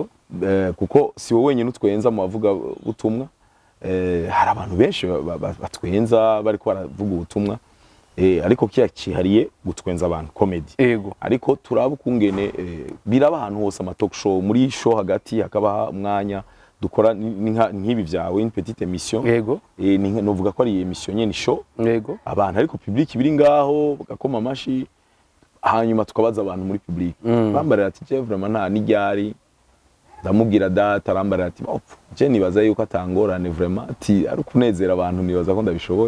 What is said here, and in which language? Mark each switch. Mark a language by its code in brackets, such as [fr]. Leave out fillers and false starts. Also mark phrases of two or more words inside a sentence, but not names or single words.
[rn] kuko si wowe wenyine utwenza mu bavuga ubutumwa hari abantu benshi batwenza bari ko baravuga ubutumwa ariko kiya cihariye gutwenza abantu comedy yego ariko turaba ukungene biraba ahantu hose ama [en] talk show [rn] muri show hagati hakaba umwanya dukora nk'ibi vyawe [fr] une petite émission [rn] yego novuga ko ari émission nyene show yego abantu ariko public biri ngaho bagakoma amashi hanyuma tukabaza abantu muri public bambarira ati [fr] je vraiment [rn] nta n'iryari ndamubwira data arambarira ati je nibaza yuko atangorane vraiment ati ari kunezera abantu nibaza ko ndabishoboye